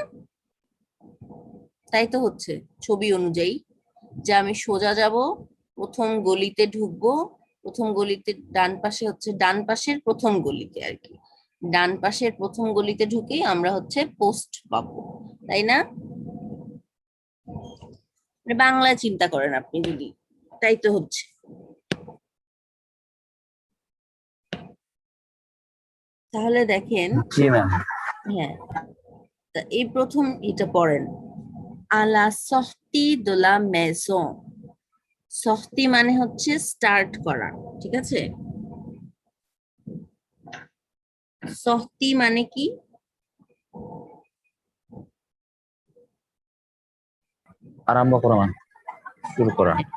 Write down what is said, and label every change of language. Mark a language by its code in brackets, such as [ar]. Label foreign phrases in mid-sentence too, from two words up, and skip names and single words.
[bn] তাই তো হচ্ছে ছবি অনুযায়ী, যে আমি সোজা যাব, প্রথম গলিতে ঢুকবো, প্রথম গলিতে ডান পাশে হচ্ছে ডান পাশের প্রথম গলিতে আর কি, ডান পাশের প্রথম গলিতে ঢুকেই আমরা হচ্ছে পোস্ট পাবো, তাই না? মানে বাংলায় চিন্তা করেন আপনি যদি, তাই তো হচ্ছে। তাহলে দেখেন, জি ম্যাম। হ্যাঁ, তা এই প্রথম এটা পড়েন, [fr] à la sortie de la maison, [bn] সফতি মানে হচ্ছে স্টার্ট করা, ঠিক আছে? সফতি মানে কি? আরম্ভ করা মানে শুরু করা।